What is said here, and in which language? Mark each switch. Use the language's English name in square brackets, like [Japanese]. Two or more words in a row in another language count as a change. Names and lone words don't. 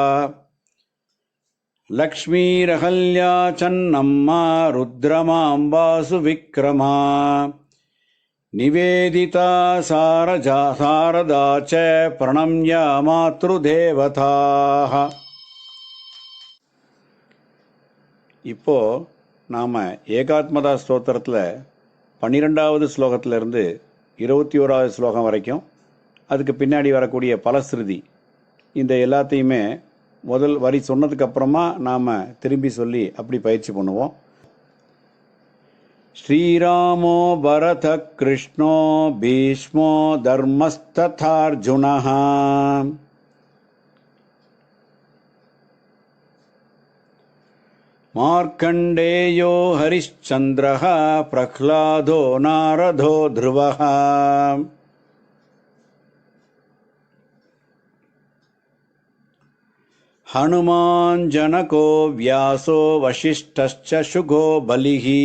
[Sanskrit] लक्ष्मीरहल्या चन्नम्मा रुद्रमाम्बा सुविक्रमा. निवेदिता शारदा च प्रणम्य मातृदेवताः. [Tamil] இப்போ நாம் ஏகாத்மதா ஸ்தோத்திரத்தில் 12வது ஸ்லோகத்திலிருந்து 21வது ஸ்லோகம் வரைக்கும், அதுக்கு பின்னாடி வரக்கூடிய பலஸ்ருதி, இந்த எல்லாத்தையுமே முதல் வரி சொன்னதுக்கப்புறமா நாம் திரும்பி சொல்லி அப்படி பயிற்சி பண்ணுவோம். [Sanskrit] श्रीरामो भरत कृष्णो भीष्मो धर्मस्तथार्जुनः. मार्कण्डेयो हरिश्चन्द्रः प्रह्लादो नारदो ध्रुवः. हनुमान् जनको व्यासो वसिष्ठश्च शुको बलिः.